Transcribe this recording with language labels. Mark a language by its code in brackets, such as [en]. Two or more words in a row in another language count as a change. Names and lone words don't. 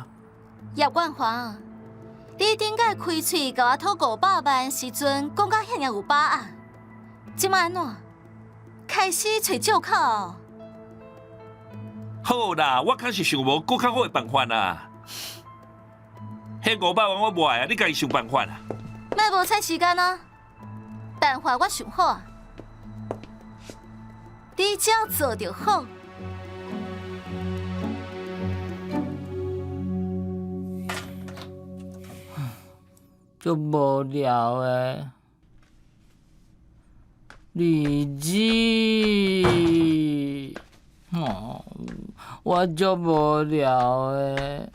[nan] 叶冠华，你顶个开喙甲我讨500万时阵，讲甲遐尔有把握，即摆安怎？开始找借口？好啦，我确实想无更较好的办法啦。迄500万我无爱啊，你家己想办法啦。莫无采时间啊！办法我想好啊，你只要做就好。足无聊诶，日子，我足无聊诶。